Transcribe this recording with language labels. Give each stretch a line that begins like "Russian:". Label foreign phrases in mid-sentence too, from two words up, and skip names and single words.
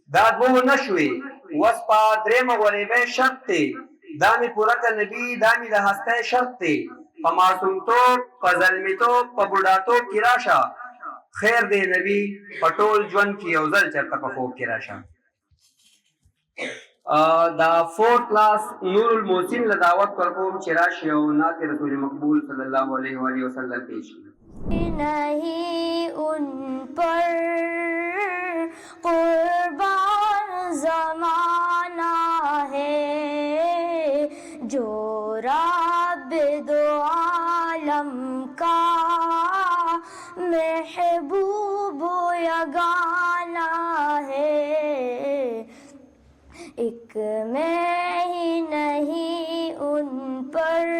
Pashto: دا دوه نشوي وس په درېمه غوریبۍ شرط دی دا مې پوره کړ نبي دا مې د هستی شرط دی په معصومتوب په زلمیتوب په بوډاتوب کې راشه خیر دی نبي په ټول ژوند کې یو ځل چېرته په خوب کې راشه دا 4 کلاس نور المحسن له دعوت ورکوم چې راشي او نعت رسول مقبول
Arabic: صلی الله علیه و وسلم
Pashto: پیش کړي
Urdu: نہیں ان پر قربان زمانہ ہے جو رب دو عالم کا محبوب یگانہ ہے ایک میں ہی نہیں ان پر